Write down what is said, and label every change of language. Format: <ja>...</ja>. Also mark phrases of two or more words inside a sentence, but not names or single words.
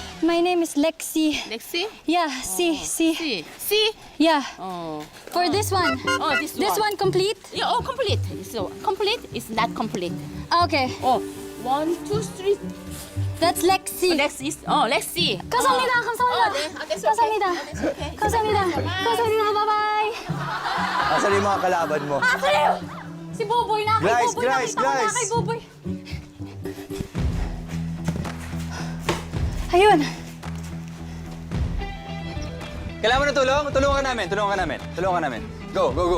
<en>my name is Lexi. Lexi? Yeah, C. C? Yeah. Oh. For this one. Oh, this one complete? Yeah, oh, complete. So, complete is not complete. Okay. Oh, 1, 2, 3. That's Lexi. Lexi. Oh, Lexi.</en> <ko>감사합니다. 감사합니다.</ko> <en>that's okay.</en> <ko>감사합니다.</ko> <en>That's okay.</en> <ko>감사합니다. 감사합니다.</ko> <en>Bye-bye.</en> <tl>Asan yung mga kalaban mo? Si Boboy na. Kay Guys, Boboy. guys, Nakita ko na guys. kay Boboy. Ayun. Kailangan mo ng tulong? Tulungan namin.</tl> <en>Go, go, go.</en>